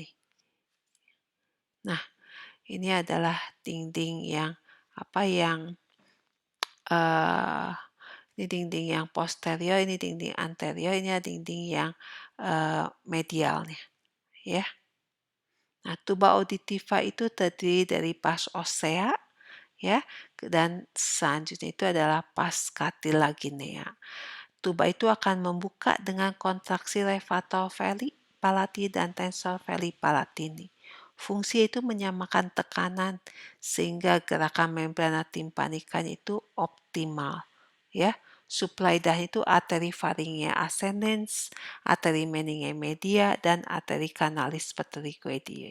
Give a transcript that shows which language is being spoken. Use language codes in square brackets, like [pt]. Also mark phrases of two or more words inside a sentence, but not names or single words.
[id] Nah, ini adalah dinding yang uh, ini dinding yang posterior, ini dinding anterior, ini adalah dinding yang medialnya, ya. Nah, [la] tuba auditiva [id] itu terdiri dari [la] pars ossea, [id] ya, dan selanjutnya itu adalah [la] pars cartilaginea. [id] Tuba itu akan membuka dengan kontraksi [la] levator veli palati [id] dan [la] tensor veli palatini. [id] Fungsi itu menyamakan tekanan sehingga gerakan membrana timpanikanya itu optimal, ya. Suplai darah itu arteri [la] pharyngeal ascendens, [id] arteri [la] meningeal media, [id] dan arteri [la] canalis peterygoideae.